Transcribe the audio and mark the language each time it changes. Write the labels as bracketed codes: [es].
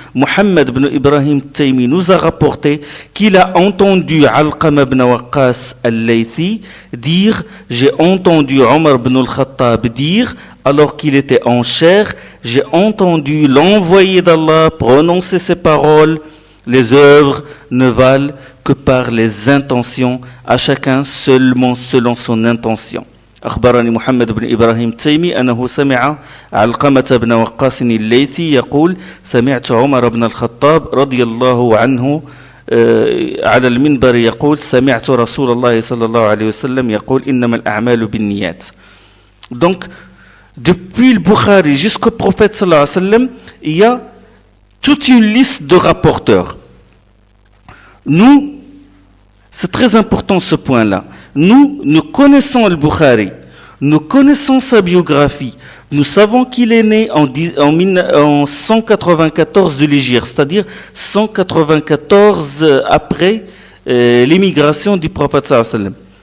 [fr] Muhammad ibn Ibrahim Taymi nous a rapporté qu'il a entendu Alqama ibn Waqqas al-Laythi dire j'ai entendu Omar ibn al-Khattab dire alors qu'il était en chair, j'ai entendu l'envoyé d'Allah prononcer ces paroles. Les œuvres ne valent que par les intentions, à chacun seulement selon son intention. [ar] أخبرني محمد بن إبراهيم التيمي أنه سمع علقمة بن وقاص الليثي يقول سمعت عمر بن الخطاب رضي الله عنه على المنبر يقول سمعت رسول الله صلى الله عليه وسلم يقول إنما الأعمال بالنيات. [fr] Donc, depuis le Bukhari jusqu'au prophète sallallahu alayhi wa sallam, il y a toute une liste de rapporteurs. Nous, c'est très important ce point-là. Nous connaissons le Bukhari, nous connaissons sa biographie, nous savons qu'il est né en 194 de l'Hégire, c'est-à-dire 194 après l'émigration du prophète sallallahu alayhi wa sallam.